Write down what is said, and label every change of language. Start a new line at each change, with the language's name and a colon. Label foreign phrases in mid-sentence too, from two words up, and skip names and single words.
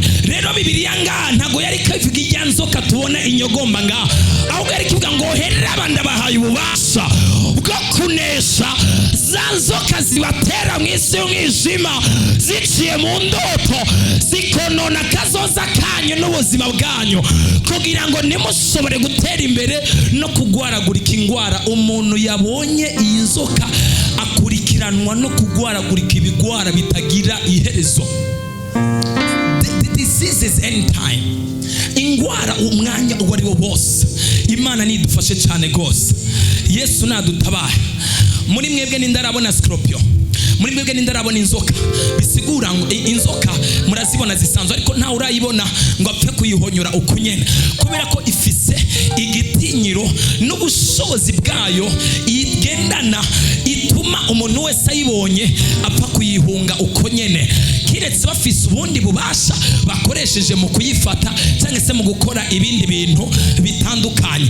Rundi: Rero Bibiliya ngaha ntago yari kavuga ijya nzoka tubona inyogomba ngaha, ahubwo yari kivuga ngo herera abandi bahaye ububasha bwo kunesha za nzoka zibatera mu isi y'umwijima ziciye mu ndoto, zikonona kazoza kanyu n'ubuzima bwanyu, kugira ngo nimushobore gutera imbere no kugwaragurika ingwara. Umuntu yabonye iyi nzoka akurikiranwa no kugwaragurika ibigwara bitagira iherezo.
English: This is end time.
Rundi: Ingwara umwanya uwo ari wo wose. Imana nidufashe cyane gose. Yesu nadutabara. Muri mwebwe nindarabona sikoropiyo, muri mwebwe nindarabona inzoka, bisigura ngo inzoka murazibona zisanzwe ariko nta urayibona ngo apfe kuyihonyora ukunyene, kubera ko ifise igitinyiro n'ubushobozi bwayo igendana ituma umuntu wese ayibonye apfa kuyihunga uko nyene, kiretse bafise ubundi bubasha bakoresheje mu kuyifata cyangwa se mu gukora ibindi bintu bitandukanye.